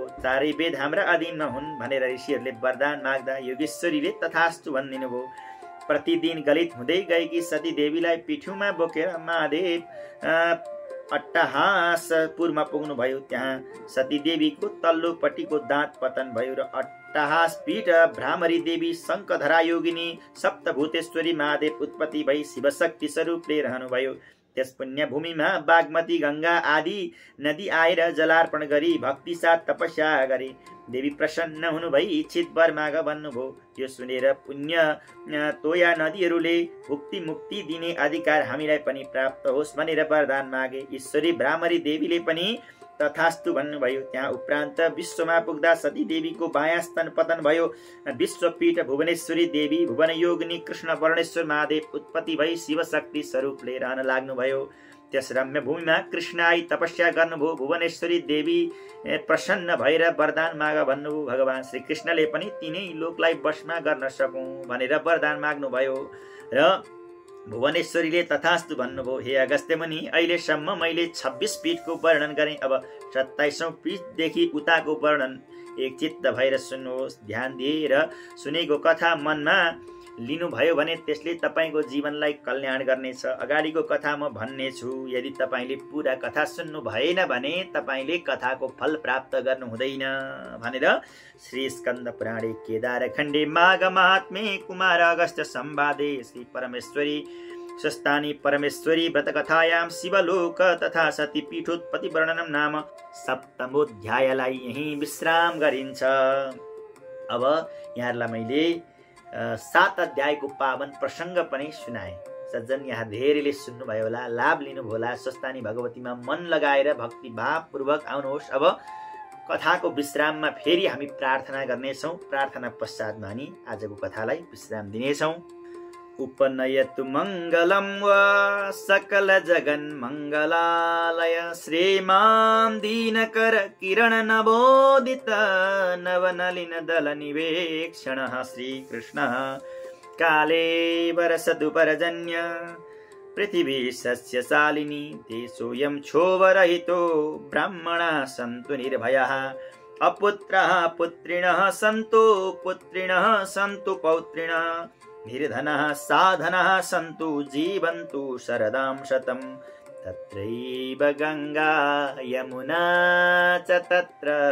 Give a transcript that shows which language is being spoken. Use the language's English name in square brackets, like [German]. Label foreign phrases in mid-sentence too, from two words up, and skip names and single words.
[Nepali] चारै वेद हाम्रा अधीनमा हुन् भनेर ऋषिहरूले वरदान माग्दा योगेश्वरीले तथास्तु भनिदिनु भयो। प्रतिदिन गलित हुँदै गएकी सती देवीलाई पिठ्यूमा बोकेर महादेव अट्टहासपुरमा पुग्नुभयो। त्यहाँ सती देवीको तल्लोपट्टिको दाँत पतन भयो र अट्टहास पीठ भ्रामरी देवी शङ्खधरा योगिनी सप्तभूतेश्वरी महादेव उत्पत्ति भई शिवशक्ति स्वरूपले रहनुभयो। त्यस पुण्यभूमिमा बागमती गङ्गा आदि नदी आएर जलार्पण गरी भक्ति साथ तपस्या गरे। देवी प्रसन्न हुनुभई इच्छित वर माग भन्नुभयो। यो सुनेर पुण्य तोया नदीहरूले भुक्ति मुक्ति दिने अधिकार हामीलाई पनि प्राप्त होस् भनेर वरदान मागे। ईश्वरी भ्रामरी देवीले पनि तथास्तु भन्नुभयो। त्यहाँ उपरान्त विश्वमा पुग्दा सती देवीको बायाँ स्तन पतन भयो। विश्वपीठ भुवनेश्वरी देवी भुवन योगिनी कृष्ण वर्णेश्वर महादेव उत्पत्ति भई शिवशक्ति स्वरूपले रहन लाग्नुभयो। त्यस रम्य भूमिमा कृष्ण आई तपस्या गर्नुभयो। भुवनेश्वरी देवी प्रसन्न भएर वरदान माग भन्नुभयो। भगवान श्री कृष्णले पनि तिनै लोकलाई वशमा गर्न सकौँ भनेर वरदान माग्नुभयो र भुवनेश्वरीले तथास्तु भन्नुभयो। हे अगस्त्य मुनि अहिलेसम्म मैले 26 पीठको वर्णन गरेँ। अब 27औं पीठदेखि उताको वर्णन एकचित्त भएर सुन्नुहोस्। ध्यान दिएर सुनेको कथा मनमा लिनुभयो भने त्यसले तपाईँको जीवनलाई कल्याण गर्नेछ। अगाडिको कथा म भन्नेछु। यदि तपाईँले पुरा कथा सुन्नु भएन भने तपाईँले कथाको फल प्राप्त गर्नु हुँदैन भनेर [Sanskrit] श्री स्कन्द पुराणे केदार खण्डे माघ महात्म्ये कुमार अगस्त्य संवादे श्री परमेश्वरी स्वस्तानी परमेश्वरी व्रतकथायां शिवलोक तथा सती पीठोत्पत्ति वर्णनम नाम [Nepali] सप्तमोध्यायलाई यही विश्राम गरिन्छ। अब यहाँहरूलाई मैले 7 अध्यायको पावन प्रसङ्ग पनि सुनाए। सज्जन यहाँ धेरैले सुन्नुभयो होला, लाभ लिनुभयो होला। स्वस्तानी भगवतीमा मन लगाएर भक्ति भावपूर्वक आउनुहोस्। अब कथाको विश्राममा फेरि हामी प्रार्थना गर्नेछौँ। प्रार्थना पश्चात हामी आजको कथालाई विश्राम दिनेछौँ। [Sanskrit] उपनयतु मङ्गलं वा सकल जगन् मङ्गलालय श्रीमान् दीनकर किरण नवोदित नवनलिन दल निवेक्षणः श्रीकृष्णः काले वरसतु परजन्य पृथिवी सस्यशालिनी देशोऽयं क्षोभरहितो ब्राह्मणाः सन्तु निर्भयाः अपुत्राः पुत्रिणः सन्तु पुत्रिणः सन्तु पौत्रिणः निर्धनः साधनः सन्तु जीवन्तु शरदां शतम् तत्रैव गङ्गा यमुना च तत्र